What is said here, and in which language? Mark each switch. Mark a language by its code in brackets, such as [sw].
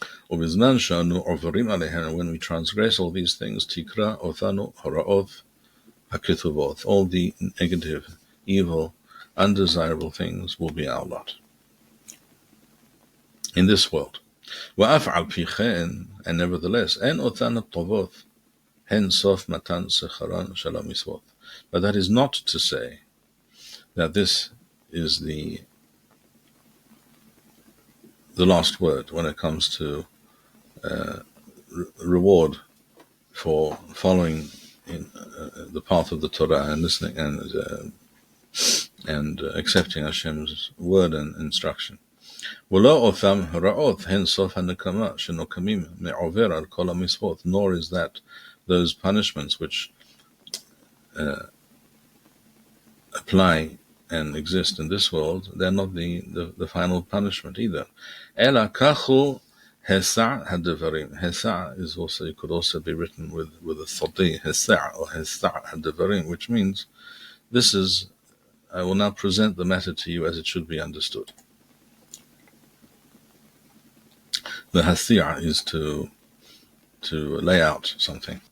[he] ובזמן שאנו עוברים עליהן, [en] when we transgress all these things, [he] תקרא אותנו הרעות הכתובות, [en] all the negative, evil, undesirable things will be our lot in this world. [he] ואף על פי כן, [en] and nevertheless, [he] אין אותן הטובות, הן סוף מתן שכרן של המצוות. [en] But that is not to say that this is the last word when it comes to reward for following in the path of the Torah and listening and accepting Hashem's word and instruction. [he] ולא אותם הרעות הן סוף הנקמה שנוקמים מעובר על כל המצוות, [en] nor is that those punishments which apply and exist in this world, they're not the final punishment either. [he] אלא כך הוא Hesa hadavarim. [en] Hesa is also, it could also be written with a thoti, Hesa or Hesa hadavarim, which means this is, I will now present the matter to you as it should be understood. The Hasia is to lay out something.